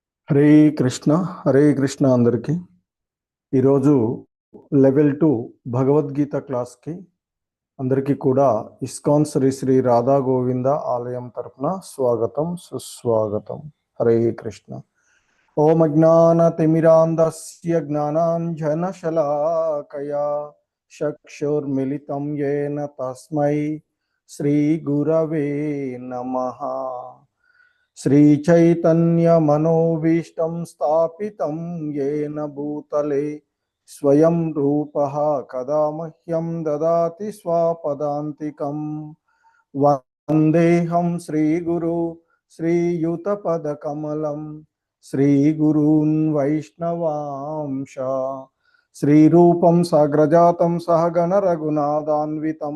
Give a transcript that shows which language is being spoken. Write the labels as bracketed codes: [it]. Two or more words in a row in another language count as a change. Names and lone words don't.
[sa] హరే కృష్ణ హరే కృష్ణ [te] అందరికీ ఈరోజు లెవెల్ 2 భగవద్గీత క్లాస్కి అందరికీ కూడా ఇస్కాన్ శ్రీ శ్రీ రాధా గోవింద ఆలయం తరపున స్వాగతం సుస్వాగతం. [sa] హరే కృష్ణ. ఓం అజ్ఞానతిమిరాంధస్య జ్ఞానాంజనశలాకయా చక్షుర్మిలితం యేన తస్మై శ్రీ గురవే నమః. श्रीचैतन्यमनोभीष्टं स्थापितं येन भूतले स्वयं रूपः कदा मह्यं ददाति स्वपदान्तिकं. वन्देऽहं श्रीगुरु श्रीयुतपदकमलं श्रीगुरून् वैष्णवांश श्रीरूपं साग्रजातं सहगण रघुनाथान्वितं